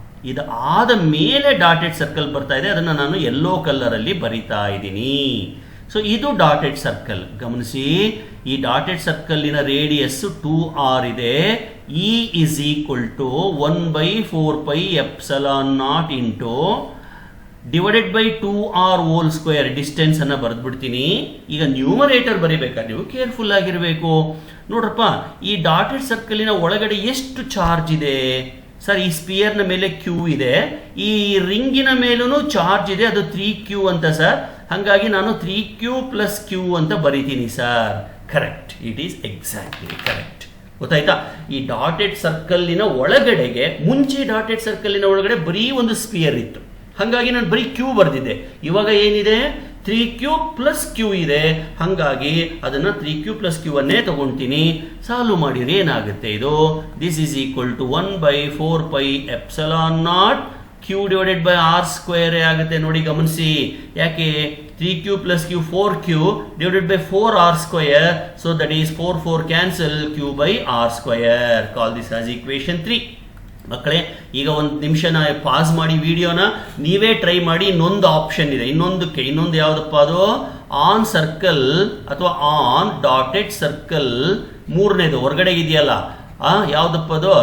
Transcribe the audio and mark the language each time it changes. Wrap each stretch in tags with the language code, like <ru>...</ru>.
<kn>ಇದಾದ ಮೇಲೆ dotted circle ಬರ್ತಾ ಇದೆ, ಅದನ್ನ ನಾನು ಯೆಲ್ಲೋ ಕಲರ್ ಅಲ್ಲಿ ಬರಿತಾ ಇದ್ದೀನಿ. ಸೊ ಇದು ಡಾಟೆಡ್ ಸರ್ಕಲ್. ಗಮನಿಸಿ, ಈ ಡಾಟೆಡ್ ಸರ್ಕಲ್ಲಿನ ರೇಡಿಯಸ್ 2R ಇದೆ.</kn> <en>E is equal to 1/4πε0 into divided by 2R whole square.</en> <kn>Distance ಅನ್ನ ಬರೆದ್ಬಿಡ್ತೀನಿ. ಈಗ ನ್ಯೂಮರೇಟರ್ ಬರಿಬೇಕಾದ್ರೆ ನೀವು ಕೇರ್ಫುಲ್ ಆಗಿರಬೇಕು. ನೋಡ್ರಪ್ಪ, ಈ ಡಾಟೆಡ್ ಸರ್ಕಲಿನ ಒಳಗಡೆ ಎಷ್ಟು ಚಾರ್ಜ್ ಇದೆ? ಸರ್, ಈ ಸ್ಪಿಯರ್ನ ಮೇಲೆ ಕ್ಯೂ ಇದೆ, ಈ ರಿಂಗಿನ ಮೇಲೂ ಚಾರ್ಜ್ ಇದೆ, ಅದು 3Q ಅಂತ ಸರ್. ಹಾಗಾಗಿ ನಾನು 3Q + Q ಅಂತ ಬರಿತೀನಿ sir. Correct,</kn> <en>It is exactly correct.</en> <kn>ಗೊತ್ತಾಯ್ತಾ? ಈ ಡಾಟೆಡ್ ಸರ್ಕಲ್ಲಿನ ಒಳಗಡೆಗೆ, ಮುಂಚೆ ಡಾಟೆಡ್ ಸರ್ಕಲ್ಲಿನ ಒಳಗಡೆ ಬರೀ ಒಂದು ಸ್ಪಿಯರ್ ಇತ್ತು, ಹಾಗಾಗಿ ನಾನು ಬರೀ ಕ್ಯೂ ಬರೆದಿದ್ದೆ. ಇವಾಗ ಏನಿದೆ? 3Q + Q ಇದೆ. ಹಾಗಾಗಿ ಅದನ್ನು 3Q + Q ಅನ್ನೇ ತಗೊಳ್ತೀನಿ. ಸಾಲ್ವ್ ಮಾಡಿದ್ರೆ ಏನಾಗುತ್ತೆ ಇದು?</kn> <en>this is equal to</en> <kn>1/4πε0 Q divided by R square ಆಗುತ್ತೆ. ನೋಡಿ, ಗಮನಿಸಿ. ಯಾಕೆ?</kn> <en>3Q + Q 4Q divided by 4R square. So that is 4 cancel, Q/R square. Call this as equation 3.</en> <kn>ಮಕ್ಕಳೇ, ಈಗ ಒಂದು ನಿಮಿಷ ಪಾಸ್ ಮಾಡಿ ವಿಡಿಯೋನ ನೀವೇ ಟ್ರೈ ಮಾಡಿ. ಇನ್ನೊಂದು ಆಪ್ಷನ್ ಇದೆ, ಇನ್ನೊಂದು ಯಾವುದಪ್ಪ ಅದು? ಆನ್ ಸರ್ಕಲ್ ಅಥವಾ ಆನ್ ಡಾಟೆಡ್ ಸರ್ಕಲ್, ಮೂರನೇದು ಹೊರಗಡೆ ಇದೆಯಲ್ಲ, ಯಾವುದಪ್ಪ ಅದು?</kn>